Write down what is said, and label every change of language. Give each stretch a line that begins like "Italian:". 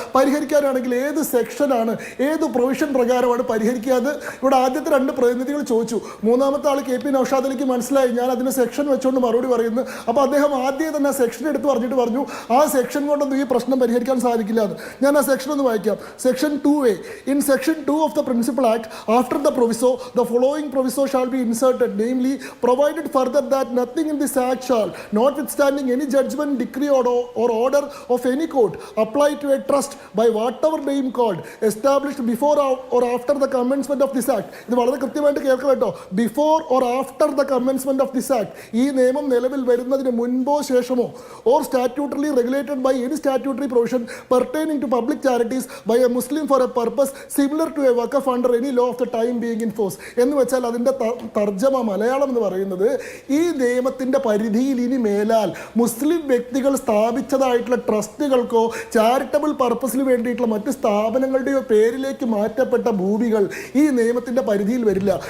Malayalam: പരിഹരിക്കാനാണെങ്കിൽ ഏത് സെക്ഷനാണ്, ഏത് പ്രൊവിഷൻ പ്രകാരമാണ് പരിഹരിക്കാതെ? ഇവിടെ ആദ്യത്തെ 2 പ്രതിനിധികൾ ചോദിച്ചു. മൂന്നാമത്തെ ആൾ KP നൗഷാദ് അലിക്ക് മനസ്സിലായി ഞാൻ അതിന് സെക്ഷൻ വെച്ചുകൊണ്ട് മറുപടി പറയുന്നു. അപ്പോൾ അദ്ദേഹം ആദ്യം തന്നെ ആ സെക്ഷൻ എടുത്ത് പറഞ്ഞിട്ട് പറഞ്ഞു ആ സെക്ഷൻ കൊണ്ടൊന്നും ഈ പ്രശ്നം പരിഹരിക്കാൻ സാധിക്കില്ല എന്ന്. ഞാൻ ആ സെക്ഷൻ ഒന്ന് വായിക്കാം. Section 2A.
English: In Section 2 of the Principal Act, after the proviso, the following proviso shall be inserted, namely, provided further that nothing in this Act shall, notwithstanding any judgment, decree or order of any court, apply to a trust by whatever name called, established before or after the commencement of this Act.
Malayalam: ഇത് വളരെ കൃത്യമായിട്ട് കേൾക്കാം കേട്ടോ.
English: Before or after the commencement of this Act.
Malayalam: ഈ നിയമം നിലവിൽ വരുന്നതിന് മുൻപോ ശേഷമോ
English: or statutorily regulated by any statutory provision pertaining to public charities by a Muslim for a purpose similar to a waqf under any law of the time being in force.
Malayalam: എന്ന് വെച്ചാൽ അതിൻ്റെ തർജ്ജമ മലയാളം എന്ന് പറയുന്നത്, ഈ നിയമത്തിൻ്റെ പരിധിയിൽ ഇനി മേലാൽ മുസ്ലിം വ്യക്തികൾ സ്ഥാപിച്ചതായിട്ടുള്ള ട്രസ്റ്റുകൾക്കോ ചാരിറ്റബിൾ പർപ്പസിന് വേണ്ടിയിട്ടുള്ള മറ്റ് സ്ഥാപനങ്ങളുടെയോ പേരിലേക്ക് മാറ്റപ്പെട്ട ഭൂമികൾ ഈ നിയമത്തിൻ്റെ പരിധിയിൽ വരില്ല.